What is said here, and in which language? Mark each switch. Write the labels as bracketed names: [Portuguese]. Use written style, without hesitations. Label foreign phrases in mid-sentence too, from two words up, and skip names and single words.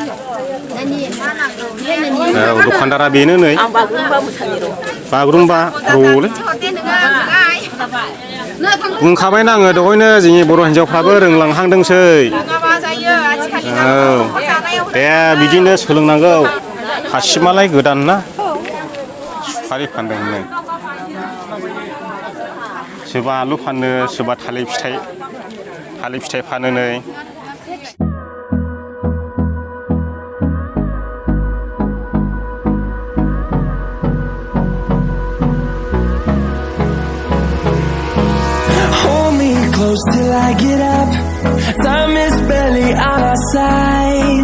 [Bodo] औ दखानदारा बेनो नै बागुरुम्बा र'लै बुंखाबायना आङो दहायनो जोंनि बर' हिनजावफ्राबो रोंलांहांदोंसै औ दे बिदिनो सोलोंनांगौ हासिमालाय गोदान ना सुफारि फानदोंनो सोरबा आलु फानो सोरबा थालिर फिथाइ फानो नै [English] Close till I get up. Time is barely on our side.